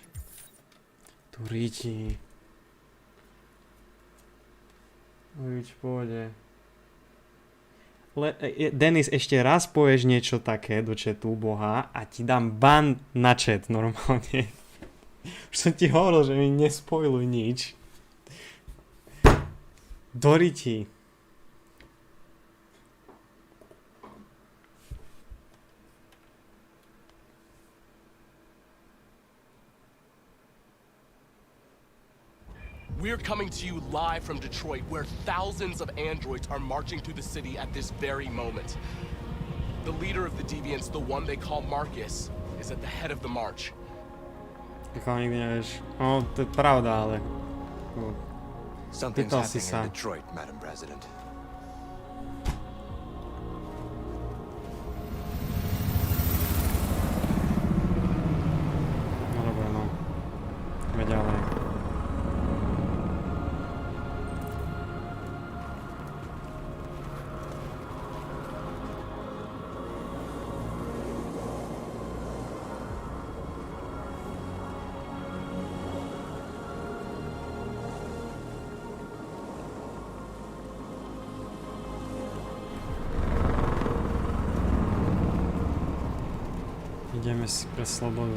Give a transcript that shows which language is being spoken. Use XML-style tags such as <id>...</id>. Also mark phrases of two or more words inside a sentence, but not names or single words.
<sk>Tu ríti. Uj, v pohode. Denis, ešte raz povieš niečo také do chatu, boha, a ti dám ban na chat normálne. Už som ti hovoril, že mi nespoiluj nič. Do ríti.</sk> <en>We're coming to you live from Detroit, where thousands of androids are marching to the city at this very moment. The leader of the deviants, the one they call Marcus, is at the head of the march.</en> <sk>Nikdy nevieš. No, to je pravda, ale...</sk> <en>Something's happening in Detroit, Madam President.</en> <sk>No dobre, no. Ideme ďalej. Ideme si pre slobodu.</sk>